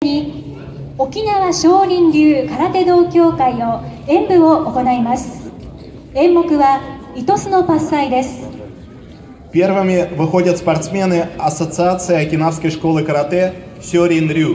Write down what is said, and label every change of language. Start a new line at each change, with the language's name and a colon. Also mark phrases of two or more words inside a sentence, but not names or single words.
Japanese: に沖縄少林流空手道協会の演舞を行います。演目は糸須のパッサイです。
Russian: Первыми выходят спортсмены Ассоциации Окинавской школы карате Сёрин Рю.